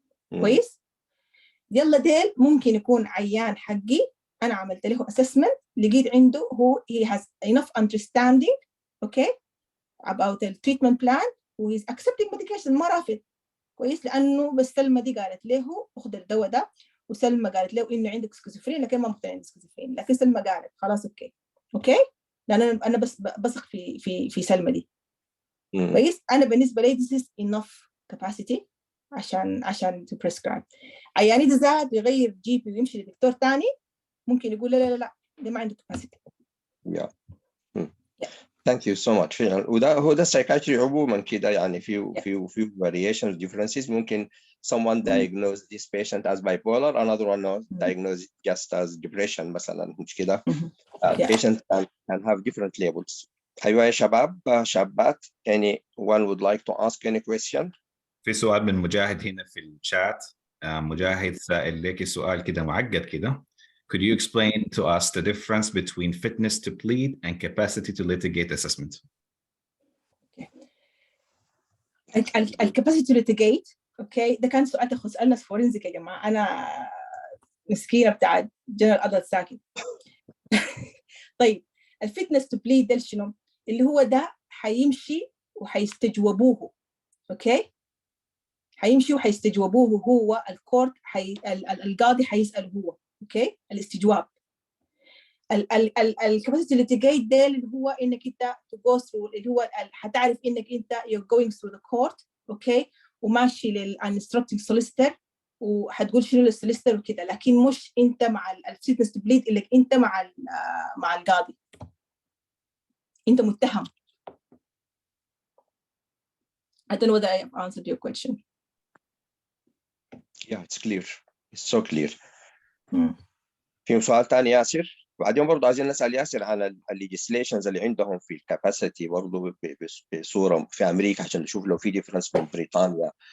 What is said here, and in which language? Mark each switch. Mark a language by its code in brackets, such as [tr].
[ar] كويس، يلا ديل ممكن يكون عيان حقي انا عملت له assessment، لقيت عنده هو [en] he has enough understanding okay about the treatment plan [ar] و [en] he's accepting medication، [ar] ما رافض. كويس، لانه بس سلمى دي قالت له خذ الدواء ده، وسلمى قالت له انه عندك سكيزوفرين، لكن ما مقتنع عندك سكيزوفرين، لكن سلمى قالت خلاص اوكي لان انا بس بثق في سلمى دي. كويس، انا بالنسبه لي [en] this is enough capacity [ar] عشان [en] to prescribe. [ar] عيان اذا زاد يغير جي بي ويمشي لدكتور ثاني، ممكن يقول لا ده [en] ما عنده capacity. Thank you so much. [ar] فعلا هو ده السايكاتري عموما كده، يعني في variations differences. [en] ممكن someone diagnose this patient as bipolar, another one diagnose it just as depression [ar] مثلا، مش كده؟ [en] Patient can have different labels. [ar] أيوة يا شباب شابات، [en] anyone would like to ask any question؟ [ar] في سؤال من مجاهد هنا في الشات. مجاهد سائل لك سؤال كده معقد كده. [en] Could you explain to us the difference between fitness to plead and capacity to litigate assessment? [ar] الكاباسيتي تو litigate اوكي، ده كان سؤال تخص فورنزيك يا جماعه، انا مسكينه بتاع جنرال ادلت ساكن. طيب الفيتنس تو بليد ده شنو؟ اللي هو ده حيمشي وحيستجوبوه. اوكي، حيمشي وحيستجوبوه هو الكورت، القاضي حيسأل هو. اوكي، الاستجواب. الكاباسيتي ليتيجيت ده اللي هو انك انت تجو ثرو، اللي هو حتعرف انك انت [en] you're going through the court. [ar] اوكي، وماشي للانستراكتنج سوليستر وحتقول شنو للسوليستر وكده، لكن مش انت مع الفيتنس تو بليد اللي انت مع القاضي، انت متهم. [en] I don't know whether I have answered your question. Yeah, it's clear. It's so clear. [ar] في سؤال ثاني ياسر؟ بعدين برضه عايزين نسأل ياسر عن الليجيسليشنز اللي عندهم في الكاباسيتي برضه بصورة في أمريكا، عشان نشوف لو في ديفرنس من بريطانيا.